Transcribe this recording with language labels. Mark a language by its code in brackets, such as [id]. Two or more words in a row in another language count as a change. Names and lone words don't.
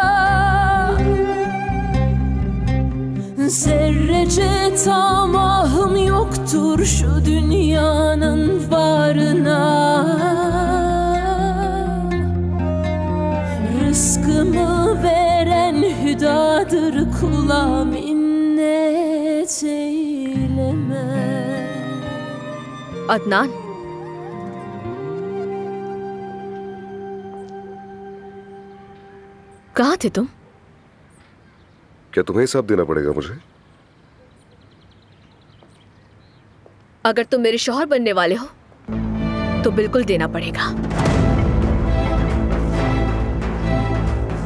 [tr] Zerrece tamahım yoktur şu dünyanın varına. Rızkımı veren hüdadır, kula minnet eylemem. [hi] अदनान, कहाँ थे तुम? क्या तुम्हें हिसाब देना पड़ेगा मुझे? अगर तुम मेरे शौहर बनने वाले हो तो बिल्कुल देना पड़ेगा।